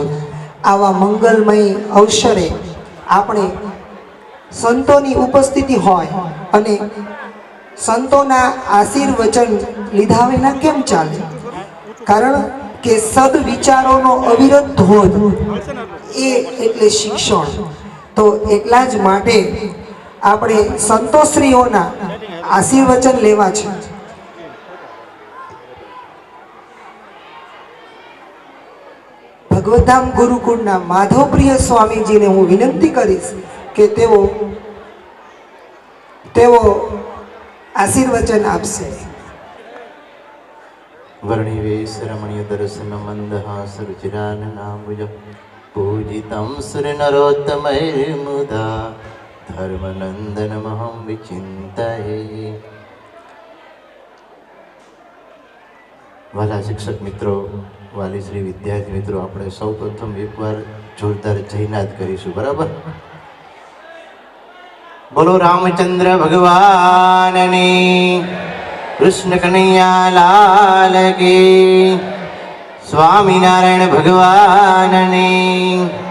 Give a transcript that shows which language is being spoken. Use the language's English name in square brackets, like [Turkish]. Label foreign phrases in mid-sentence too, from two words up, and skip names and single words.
[Gujarati] આવા મંગલમય અવસરે આપણે સંતોની ઉપસ્થિતિ હોય અને સંતોના આશીર્વચન લીધા વિના કેમ ચાલે? કારણ કે સદ વિચારોનો અવિરત ધોધ એ એટલે શિક્ષણ। तो એટલા જ માટે આપણે સંતોશ્રીઓના આશીર્વચન લેવા છે। ભગવતધામ ગુરુકુળના માધવપ્રિય સ્વામીજી ને હું વિનંતી કરીશ કે તેઓ આશીર્વચન આપશે। [Sanskrit] वर्णिवेश रमणीय दर्शन मंदहास रुचिराननाम्बुज पूजितं सुरनरोत्तमैर्मुदा धर्मनन्दनमहं विचिन्तये। [Gujarati] વાલા શિક્ષક મિત્રો, વાલી શ્રી વિદ્યાર્થી મિત્રો, આપણે સૌ પ્રથમ એકવાર જોરદાર જયનાદ કરીશું, બરાબર? બોલો રામચંદ્ર ભગવાનની, કૃષ્ણ કનૈયા લાલ કી, સ્વામિનારાયણ ભગવાનની.